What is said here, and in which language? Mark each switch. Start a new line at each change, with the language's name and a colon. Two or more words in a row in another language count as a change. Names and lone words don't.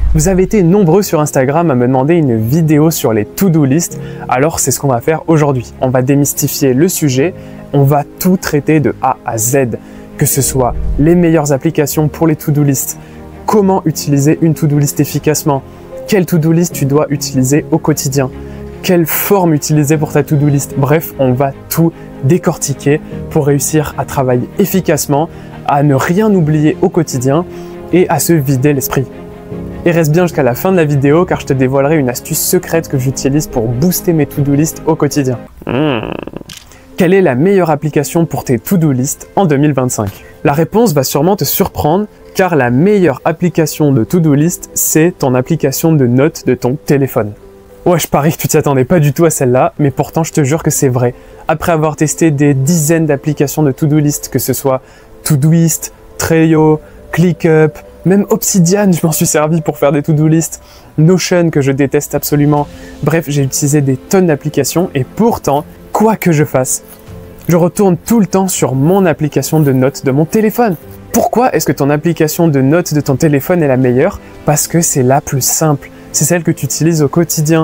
French: Vous avez été nombreux sur Instagram à me demander une vidéo sur les
English: to-do list,
French: alors c'est ce qu'on va faire aujourd'hui. On va démystifier le sujet, on va tout traiter de A à Z, que ce soit les meilleures applications pour les
English: to-do list,
French: comment utiliser une
English: to-do list
French: efficacement, quelle
English: to-do list
French: tu dois utiliser au quotidien, quelle forme utiliser pour ta
English: to-do list.
French: Bref, on va tout décortiquer pour réussir à travailler efficacement, à ne rien oublier au quotidien et à se vider l'esprit. Et reste bien jusqu'à la fin de la vidéo car je te dévoilerai une astuce secrète que j'utilise pour booster mes
English: to-do list
French: au quotidien. Quelle est la meilleure application pour tes
English: to-do list
French: en 2025? La réponse va sûrement te surprendre car la meilleure application de
English: to-do list,
French: c'est ton application de notes de ton téléphone. Ouais, je parie que tu t'y attendais pas du tout à celle-là, mais pourtant je te jure que c'est vrai. Après avoir testé des dizaines d'applications de
English: to-do list,
French: que ce soit Todoist, Trello, ClickUp, même Obsidian, je m'en suis servi pour faire des
English: to-do list,
French: Notion que je déteste absolument. Bref, j'ai utilisé des tonnes d'applications et pourtant, quoi que je fasse, je retourne tout le temps sur mon application de notes de mon téléphone. Pourquoi est-ce que ton application de notes de ton téléphone est la meilleure? Parce que c'est la plus simple. C'est celle que tu utilises au quotidien.